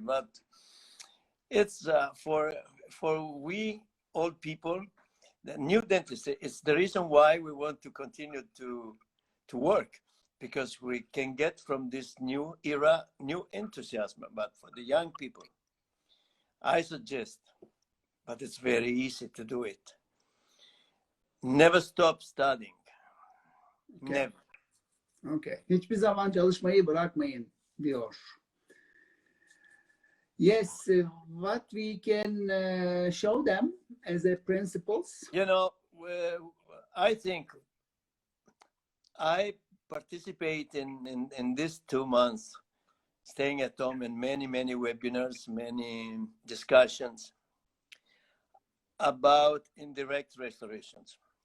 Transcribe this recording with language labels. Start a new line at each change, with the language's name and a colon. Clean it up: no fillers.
English: But it's for we old people, the new dentistry is the reason why we want to continue to work, because we can get from this new era new enthusiasm. But for the young people, I suggest, but it's very easy to do it, never stop studying. Okay. Never. Okay.
Turkish: Hiçbir zaman çalışmayı bırakmayın diyor.
English: Yes, what we can show them as a principles. You know, I think I participate in these 2 months, staying at home, in many webinars, many discussions about indirect restorations.